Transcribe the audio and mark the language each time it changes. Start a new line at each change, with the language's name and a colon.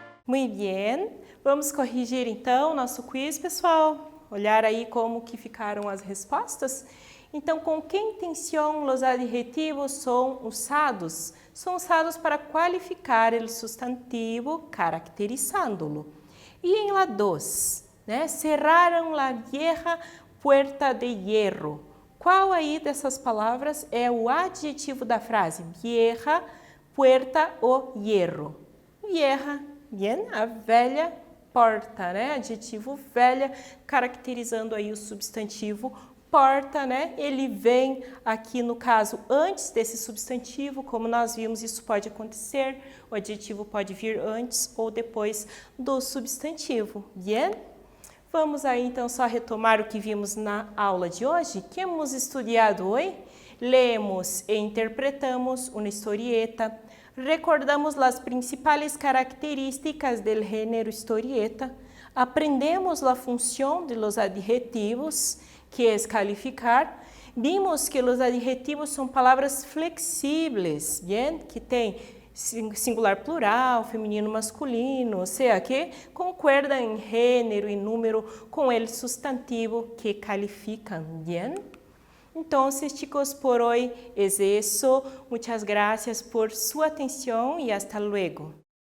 Portuguese: Muito bem, vamos corrigir então nosso quiz, pessoal. Olhar aí como que ficaram as respostas. Então, com que intenção os adjetivos são usados? São usados para qualificar o substantivo, caracterizando-lo. E em la 2, né?
Spanish: Cerraram la vieja puerta de hierro.
Portuguese: Qual aí dessas palavras é o adjetivo da frase?
Spanish: Vieja puerta o hierro. Vieja.
Portuguese: Bien, a velha porta, né? Adjetivo velha, caracterizando aí o substantivo porta, né? Ele vem aqui no caso antes desse substantivo, como nós vimos, isso pode acontecer. O adjetivo pode vir antes ou depois do substantivo. Bien? Vamos aí então só retomar o que vimos na aula de hoje. Que hemos estudado hoje? Lemos e interpretamos uma historieta. Recordamos as principais características do gênero historieta, aprendemos a função de los adjetivos, que é calificar, vimos que os adjetivos são palavras flexíveis, bien? Que tem singular plural, feminino masculino, ou seja, que concordam em gênero e número com o substantivo que calificam, bien?
Spanish: Entonces, chicos, por hoy es eso. Muchas gracias por su atención y hasta luego.